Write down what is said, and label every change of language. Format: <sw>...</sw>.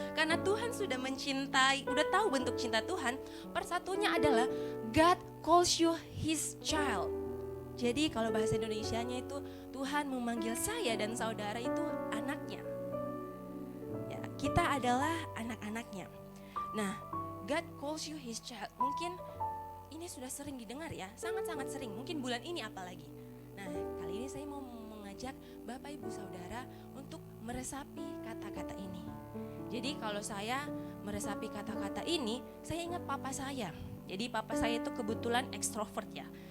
<id>Karena Tuhan sudah mencintai, udah tahu bentuk cinta Tuhan, part 1-nya adalah</id> <en>God calls you His child.</en> <id>Jadi kalau bahasa Indonesianya itu Tuhan memanggil saya dan saudara itu anaknya. Ya, kita adalah anak-anaknya.</id> <en>Nah, God calls you His child.</en> <id>Mungkin ini sudah sering didengar ya, sangat-sangat sering, mungkin bulan ini apalagi. Nah, kali ini saya mau mengajak Bapak Ibu Saudara untuk meresapi kata-kata ini. Jadi kalau saya meresapi kata-kata ini, saya ingat papa saya. Jadi papa saya itu kebetulan ekstrovert ya.</id>